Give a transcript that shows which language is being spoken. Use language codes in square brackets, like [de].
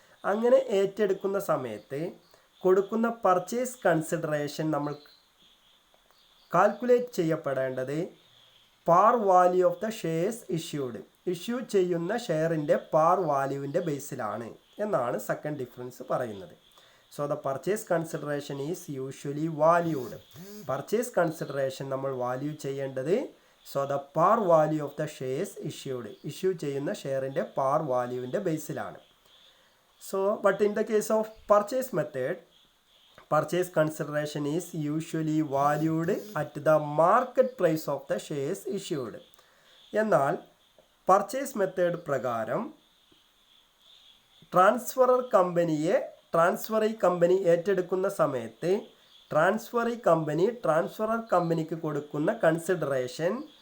[ml] അങ്ങനെ ഏറ്റെടുക്കുന്ന സമയത്ത് കൊടുക്കുന്ന പർച്ചേസ് കൺസിഡറേഷൻ നമ്മൾ calculate ചെയ്യപ്പെടേണ്ടത് [en] par value of the shares [ml] issue ചെയ്യുന്ന ഷെയറിൻ്റെ പാർ വാല്യൂവിൻ്റെ ബേസിലാണ് എന്നാണ് സെക്കൻഡ് ഡിഫറൻസ് പറയുന്നത്. [en] The purchase consideration is usually valued. [ml] Purchase consideration നമ്മൾ വാല്യൂ ചെയ്യേണ്ടത് [en] the par value of the shares [ml] issue ചെയ്യുന്ന ഷെയറിൻ്റെ പാർ വാല്യൂവിൻ്റെ ബേസിലാണ്. [en] But in the case of purchase method, purchase consideration is usually valued at the market price of the shares issued. [ml] എന്നാൽ purchase method പ്രകാരം transferor കമ്പനിയെ transferee company ഏറ്റെടുക്കുന്ന സമയത്ത് transferee company transferor കമ്പനിക്ക് കൊടുക്കുന്ന consideration